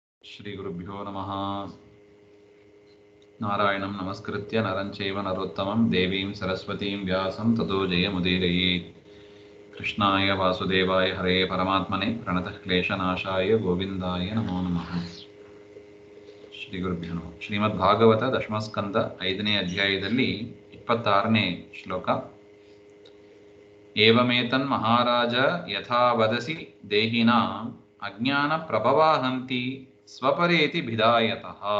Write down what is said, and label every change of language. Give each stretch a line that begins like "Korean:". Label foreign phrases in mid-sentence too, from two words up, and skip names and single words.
Sanskrit: ಶ್ರೀಗುರುಭ್ಯೋ ನಮಃ. ನಾರಾಯಣಂ ನಮಸ್ಕೃತ್ಯ ನರಂ ಚೈವ ನರೋತ್ತಮಂ ದೇವೀಂ ಸರಸ್ವತೀಂ ವ್ಯಾಸಂ ತತೋ ಜಯಮುದೀರಯೇತ್. ಕೃಷ್ಣಾಯ ವಾಸುದೇವಾಯ ಹರೇ ಪರಮಾತ್ಮನೆ ಪ್ರಣತಃ ಕ್ಲೇಶನಾಶಾಯ ಗೋವಿಂದಾಯ ನಮೋ ನಮಃ. ಶ್ರೀಗುರುಭ್ಯೋ ನಮಃ.
Kannada: ಶ್ರೀಮದ್ ಭಾಗವತ ದಶಮಸ್ಕಂದ 5ನೇ ಅಧ್ಯಾಯದಲ್ಲಿ 26ನೇ ಶ್ಲೋಕ.
Sanskrit: ಏವಮೇತನ್ ಮಹಾರಾಜ ಯಥಾ ವದಸಿ ದೇಹಿನಾಂ ಅಜ್ಞಾನ ಪ್ರಭವಾಹಂತಿ ಸ್ವಪರೇತಿ ಭಿದಾಯತಃ.